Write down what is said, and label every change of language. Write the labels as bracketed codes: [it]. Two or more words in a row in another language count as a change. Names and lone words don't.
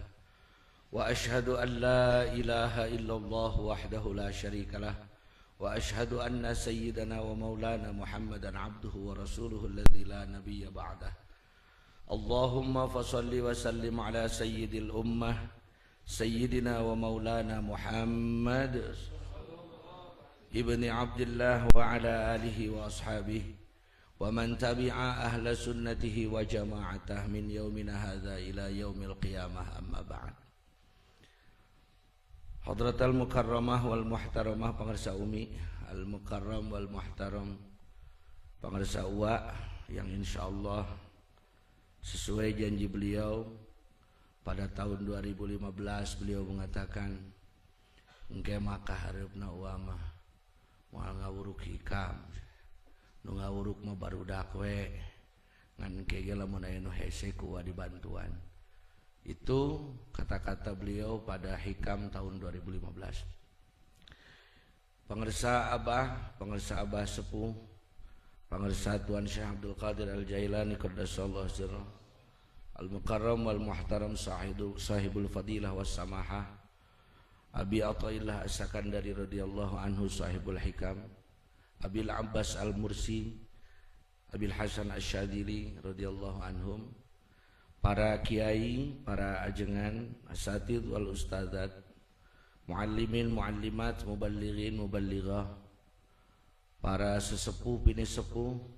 [ar] وأشهد أن لا إله إلا الله وحده لا شريك له. وأشهد أن سيدنا ومولانا محمدا عبده ورسوله الذي لا نبي بعده. اللهم فصل وسلم على سيد الأمة سيدنا ومولانا محمد ابن عبد الله وعلى آله وأصحابه ومن تبع أهل سنته وجماعته من يومنا هذا إلى يوم القيامة، أما بعد. حضرة المكرمة والمحترمة, [su] pangarsa umi [ar] المكرم والمحترم, [su] pangarsa uwa [id] yang insyaallah sesuai janji beliau pada tahun 2015 beliau mengatakan [su] engke maka hareupna uama moal ngawuruk hikam nu ngawuruk mah barudak we ngan engke ge lamun aya nu hese ku dibantuan. [id] Itu kata-kata beliau pada hikam tahun 2015. [su] Pangarsa abah sepuh, pangarsa Tuan Syekh Abdul Qadir Al-Jailani [ar] قدس الله سره, [su] Al-Mukarram [ar] والمحترم صاحب الفضيلة والسماحة، أبي عطاء الله السكندري رضي الله عنه صاحب الحكم، أبي العباس المرسي، أبي الحسن الشاذلي رضي الله عنهم, [id] para kiai, para ajengan, [ar] أساتذ والأستاذات، معلمين، معلمات، مبلغين، مبلغة, [id] para sesepuh, bini sepuh,